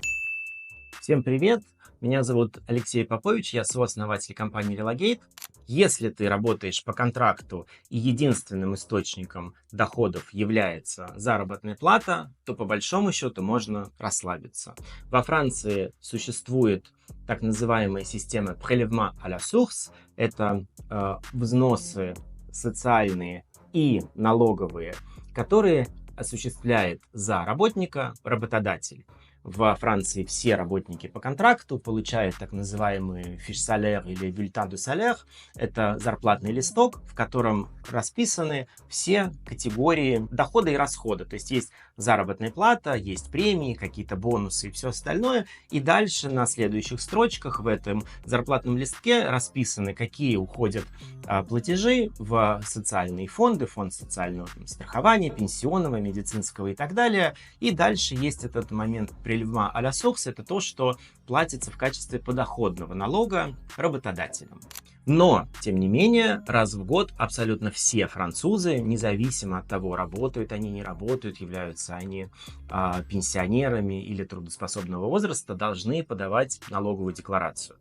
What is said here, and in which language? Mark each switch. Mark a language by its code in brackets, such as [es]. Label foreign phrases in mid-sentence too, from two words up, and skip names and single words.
[ru] Всем привет! Меня зовут Алексей Попович, я сооснователь компании Relogate. Если ты работаешь по контракту и единственным источником доходов является заработная плата, то по большому счету можно расслабиться. Во Франции существует так называемая система [fr] prélèvement à la source. [ru] Это взносы социальные и налоговые, которые осуществляет за работника работодатель. Во Франции все работники по контракту получают так называемый [fr] fiche salaire [ru] или [fr] bulletin de salaire. [ru] Это зарплатный листок, в котором расписаны все категории дохода и расхода. То есть есть заработная плата, есть премии, какие-то бонусы и все остальное. И дальше на следующих строчках в этом зарплатном листке расписаны, какие уходят платежи в социальные фонды, фонд социального страхования, пенсионного, медицинского и так далее. И дальше есть этот момент [fr] prélèvement à la source, [ru] это то, что платится в качестве подоходного налога работодателям. Но, тем не менее, раз в год абсолютно все французы, независимо от того, работают они, не работают, являются они пенсионерами или трудоспособного возраста, должны подавать налоговую декларацию.